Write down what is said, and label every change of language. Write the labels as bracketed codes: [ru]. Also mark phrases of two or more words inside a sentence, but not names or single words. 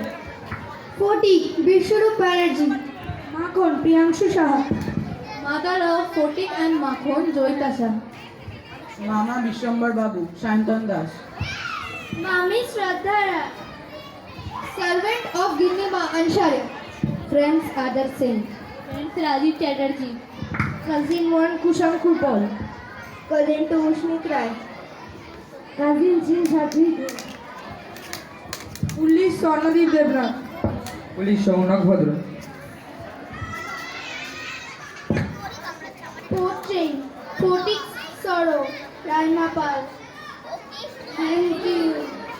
[en] Fotik, Biswarup Banerjee. Makon Priyanshu Shah. Mother of Photik and Makhon, Joitasha. Mama Bishambar Babu, Shantan Das. Mami Shraddha Rai. Servant of Ginnima Ansharya. Friends Adar Singh. Friends Rajiv Chatterjee. Cousin 1 Kushankur Paul. Cousin to Ushmit Rai. Cousin Jin Jhatri. Police Swarnadeep Devnath. Police Shaunak Bhadra. Portrait. Photik Sorrow. Raima Pal. Thank you.